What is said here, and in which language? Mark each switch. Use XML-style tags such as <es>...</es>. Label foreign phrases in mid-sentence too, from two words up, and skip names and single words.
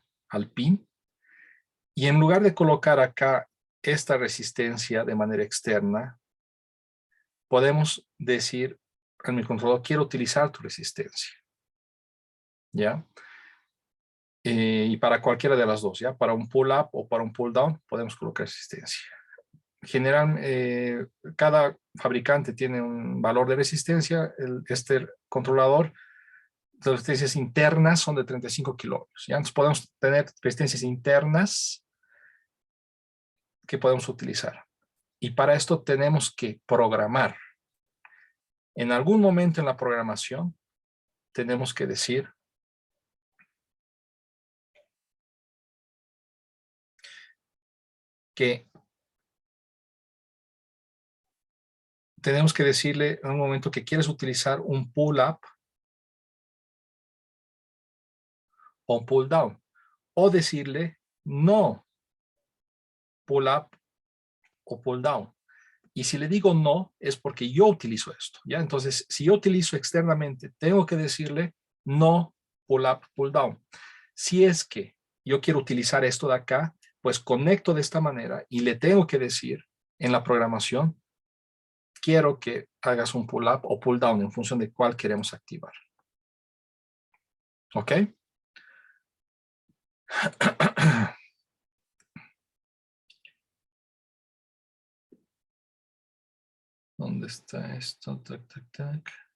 <es>Al pin, y en lugar de colocar acá esta resistencia de manera externa, podemos decir al microcontrolador, quiero utilizar tu resistencia, ¿ya? Y para cualquiera de las dos, ¿ya? Para un</es> <en>pull up</en> <es>o para un</es> <en>pull down,</en> <es>podemos colocar resistencia. Cada fabricante tiene un valor de resistencia. Este controlador, las resistencias internas son de 35 kiloohms. ¿Ya? Entonces podemos tener resistencias internas que podemos utilizar. Y para esto tenemos que programar. En algún momento en la programación tenemos que decir que tenemos que decirle en un momento que quieres utilizar un</es> <en>pull up</en> <es>o un</es> <en>pull down,</en> <es>o decirle no</es> <en>pull up</en> <es>o</es> <en>pull down.</en> <es>Y si le digo no, es porque yo utilizo esto, ¿ya? Entonces, si yo utilizo externamente, tengo que decirle no</es> <en>pull up, pull down.</en> <es>Si es que yo quiero utilizar esto de acá, pues conecto de esta manera y le tengo que decir en la programación, quiero que hagas un</es> <en>pull up</en> <es>o</es> <en>pull down</en> <es>en función de cuál queremos activar. ¿Ok? ¿Dónde está esto? Tac, tac, tac.</es>